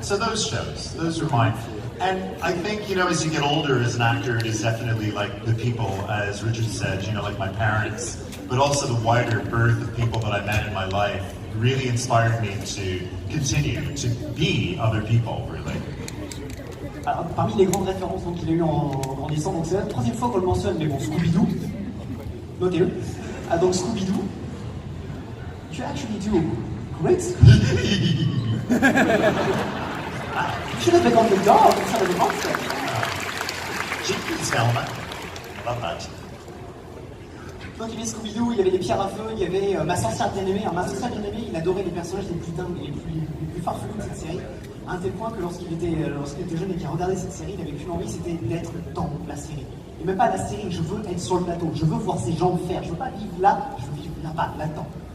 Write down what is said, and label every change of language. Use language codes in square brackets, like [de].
[en] So those shows, those are mine. And I think, you know, as you get older as an actor, it is definitely like the people, as Richard said, you know, like my parents, but also the wider berth of people that I met in my life really inspired me to continue to be other people, really. [fr] Alors, parmi les grandes références qu'il a eues en grandissant, donc c'est la troisième fois qu'on le mentionne, mais bon, Scooby-Doo, notez-le. Ah, donc [en] Scooby-Doo, you actually do great. You should have become the dog instead of the monster. Chickpeas helmet. Love that. [fr] Donc il y avait Scooby-Doo, il y avait les pierres à feu, il y avait ma sorcière bien-aimée. Alors ma sorcière bien-aimée, il adorait les personnages les plus dingues, les plus farfelus de cette série. À un tel point que lorsqu'il était jeune et qu'il regardait cette série, il n'avait qu'une envie, c'était d'être dans la série. Et même pas la série, je veux être sur le plateau, je veux voir ces gens faire, je veux pas vivre là, je veux vivre là-bas, là-dedans.